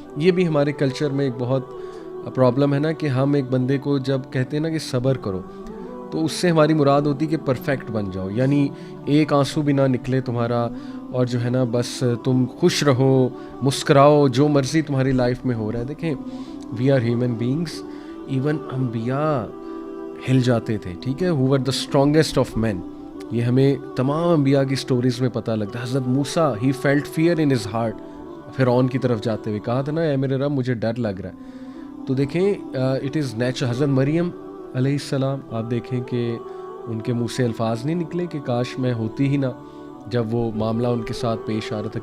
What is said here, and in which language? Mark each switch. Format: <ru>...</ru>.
<ur>یہ بھی ہمارے کلچر میں ایک بہت پرابلم ہے نا، کہ ہم ایک بندے کو جب کہتے ہیں نا کہ صبر کرو، تو اس سے ہماری مراد ہوتی کہ پرفیکٹ بن جاؤ، یعنی ایک آنسو بھی نہ نکلے تمہارا، اور جو ہے نا بس تم خوش رہو، مسکراؤ، جو مرضی تمہاری لائف میں ہو رہا ہے.</ur> <en>دیکھیں we are human beings.</en> <ur>Even انبیاء ہل جاتے تھے. ٹھیک ہے،</ur> <en>who were the strongest of men.</en> <ur>یہ ہمیں تمام انبیاء کی سٹوریز میں پتہ لگتا ہے. حضرت موسیٰ</ur> <en>he felt fear in his heart،</en> <ur>فرعون کی طرف جاتے ہوئے کہا تھا نا، اے میرے رب مجھے ڈر لگ رہا ہے. تو دیکھیں</ur> <en>It is natural.</en> <ur>حضرت مریم علیہ السلام آپ دیکھیں کہ ان کے منہ سے الفاظ نہیں نکلے کہ کاش میں ہوتی ہی نہ، جب وہ معاملہ ان کے ساتھ پیش آ رہا تھا.</ur>